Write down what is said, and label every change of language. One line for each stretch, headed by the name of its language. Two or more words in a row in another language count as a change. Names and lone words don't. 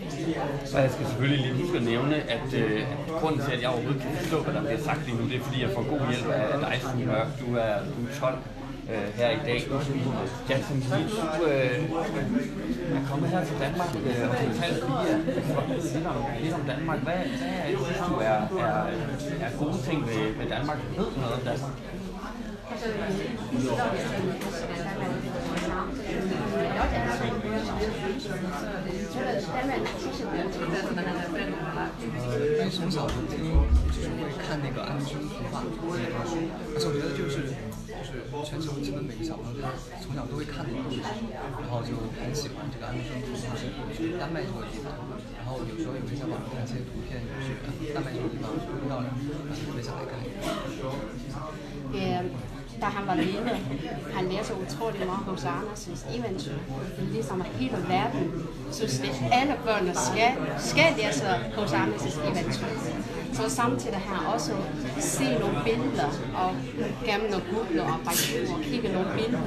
Danish: Og jeg skal selvfølgelig lige huske at nævne, at grunden til, at jeg overhovedet kan forstå, hvad der bliver sagt lige nu, det er, fordi jeg får god hjælp af dig, Sune Mørk. Du er 12 her i dag. Jackson, du er kommet her til Danmark og fortalt lidt om Danmark. Hvad synes du er gode ting ved Danmark? Ved du noget om Danmark?
Chinese: 因为从小就听，就是会看那个安徒生童话，而且我觉得就是就是全球基本每个小朋友从小都会看的一个视频，然后就很喜欢这个安徒生童话是丹麦这个地方，然后有时候也会在网上看一些图片，就是丹麦这个地方很漂亮，特别想来看一看。
Danish: Da han var lille, han læser utrolig meget hos Andersens eventyr. Ligesom hele verden synes, at alle børnene skal læse hos Andersens eventyr. Så samtidig har han også set nogle billeder, og gennem nogle Google og Baidu og kigge nogle billeder.